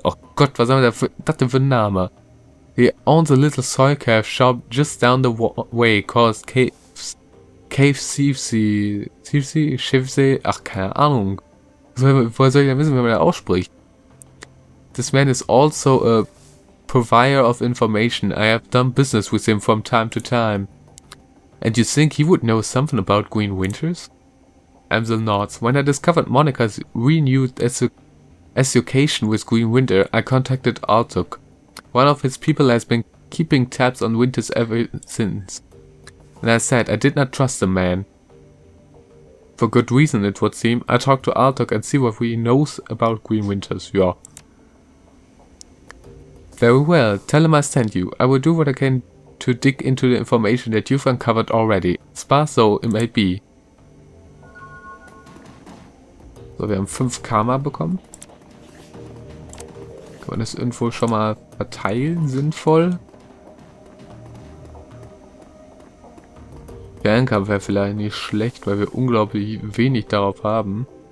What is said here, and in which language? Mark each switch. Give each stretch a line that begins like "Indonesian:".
German: Oh Gott, was haben wir das denn für ein Name?
English: He owns a little soil cave shop just down the way called Cave Shivsey,
German: ach keine Ahnung. Woher soll ich denn wissen, wie man das ausspricht?
English: This man is also a provider of information. I have done business with him from time to time. And you think he would know something about Green Winters? Amsel nods. When I discovered Monica's renewed association with Green Winter, I contacted Altuk. One of his people has been keeping tabs on Winters ever since. And I said I did not trust the man. For good reason, it would seem. I talked to Altuk and see what he knows about Green Winters. Ja. Very well, tell him I sent you. I will do what I can to dig into the information that you've uncovered already. Sparse though it may be.
German: So, wir haben 5 Karma bekommen. Kann man das irgendwo schon mal verteilen? Sinnvoll? Fernkampf wäre vielleicht nicht schlecht, weil wir unglaublich wenig darauf haben.